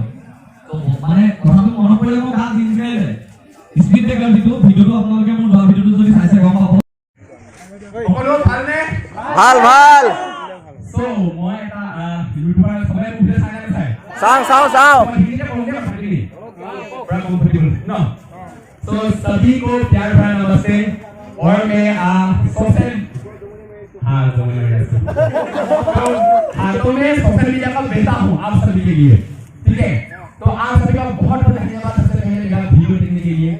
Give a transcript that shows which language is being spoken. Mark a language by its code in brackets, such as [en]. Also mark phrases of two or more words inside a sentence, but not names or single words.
[as] মানে কথাটো মনত পৰিলে মোৰ গাত জিনজিনাই যায়। স্পীড ব্ৰেকাৰ যিটো ভিডিঅ'টো আপোনালোকে মোৰ যোৱা ভিডিঅ'টো যদি চাইছে গম পাব। সকলো ভালনে? ভাল ভাল। সো মই এটা ইউটিউবাৰ সবাই মুখে চাই নাচাই চাও [hi] तो सभी को प्यार भरा नमस्ते। और मैं सोशल तो मैं [en] social media [hi] का बेटा हूँ आप सभी के लिए, ठीक है? तो आप सभी का बहुत बहुत धन्यवाद सबसे पहले वीडियो देखने के लिए।